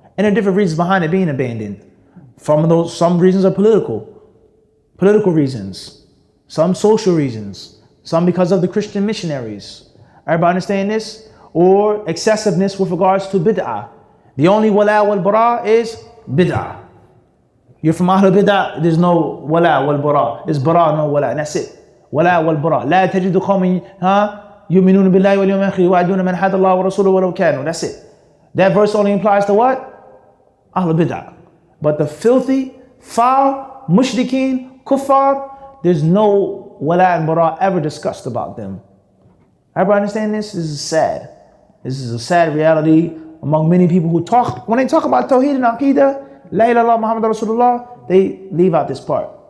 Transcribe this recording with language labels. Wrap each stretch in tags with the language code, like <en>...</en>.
<en>And there are different reasons behind it being abandoned. Some reasons are political reasons, some social reasons, some because of the Christian missionaries. Everybody understand this? Or excessiveness with regards to bid'ah. The only wala wal bara is bid'ah. You're from Ahl bid'ah, there's no wala wal bara. There's bara, no wala, and that's it. Wala wal bara.</en> <ar>لا تجد قوم يؤمنون بالله واليوم الآخر يوادون من حاد الله ورسوله ولو كانوا.</ar> <en>That's it. That verse only implies to what? Ahl bid'ah. But the filthy, foul, mushrikeen, kuffar, there's no wala and bara ever discussed about them. Everybody understand this? This is sad. This is a sad reality among many people who talk, when they talk about Tawheed and Aqidah, La ilaha illallah Muhammad Rasulullah, they leave out this part.</en>